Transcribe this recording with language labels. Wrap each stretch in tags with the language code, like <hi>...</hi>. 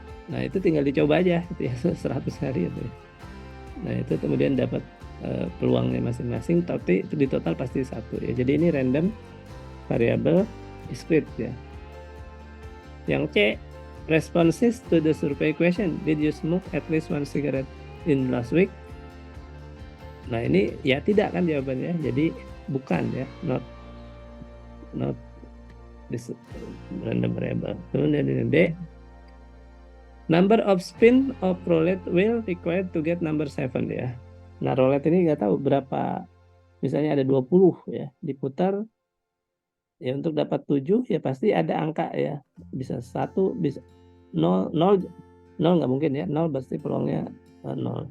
<id>Nah itu tinggal dicoba aja gitu ya, 100 hari itu. Nah itu kemudian dapat peluangnya masing-masing, tapi di total pasti 1 ya. Jadi ini random variable discrete ya. Yang C,</id> <en>responses to the survey question, did you smoke at least 1 cigarette in last week?</en> <id>Nah ini ya tidak kan jawabannya, jadi bukan ya,</id> <en>not this random variable.</en> <id>Kemudian D,</id> <en>number of spin of roulette wheel required to get number 7 ya.</en> <id>Nah roulette ini nggak tahu berapa, misalnya ada 20 ya, diputar ya, untuk dapat 7 ya pasti ada angka ya, bisa 1, bisa 0 nggak mungkin ya, 0 pasti peluangnya 0.</id>